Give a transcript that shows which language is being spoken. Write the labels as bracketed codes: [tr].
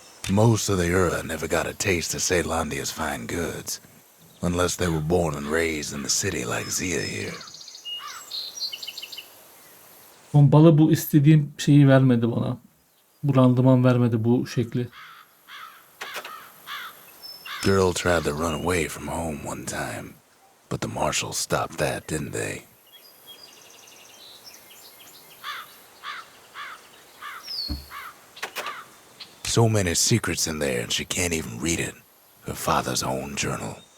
[en] Most of the Ura never got a taste of Ceylondia's fine goods, unless they were born and raised in the city like Zia here. [tr] Pompalı bu istediğim şeyi vermedi bana. Bu randıman vermedi bu şekli. [en] Girl tried to run away from home one time, but the marshals stopped that, didn't they? So many secrets in there and she can't even read it. Her father's own journal.